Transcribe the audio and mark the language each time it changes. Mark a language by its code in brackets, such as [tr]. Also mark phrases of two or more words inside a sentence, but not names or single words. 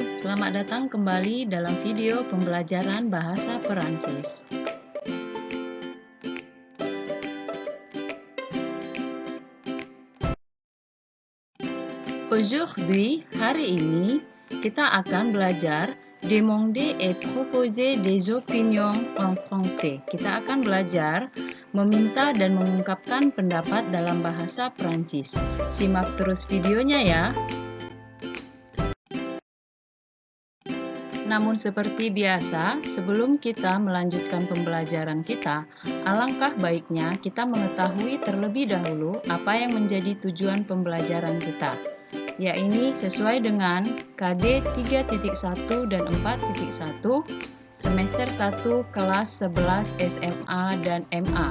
[id] Selamat datang kembali dalam video pembelajaran bahasa Perancis. [fr] Aujourd'hui, [id] hari ini, kita akan belajar [fr] demander et proposer des opinions en français. [id] Kita akan belajar meminta dan mengungkapkan pendapat dalam bahasa Perancis. Simak terus videonya ya. Namun seperti biasa, sebelum kita melanjutkan pembelajaran kita, alangkah baiknya kita mengetahui terlebih dahulu apa yang menjadi tujuan pembelajaran kita, yaitu sesuai dengan KD 3.1 dan 4.1 semester 1 kelas 11 SMA dan MA.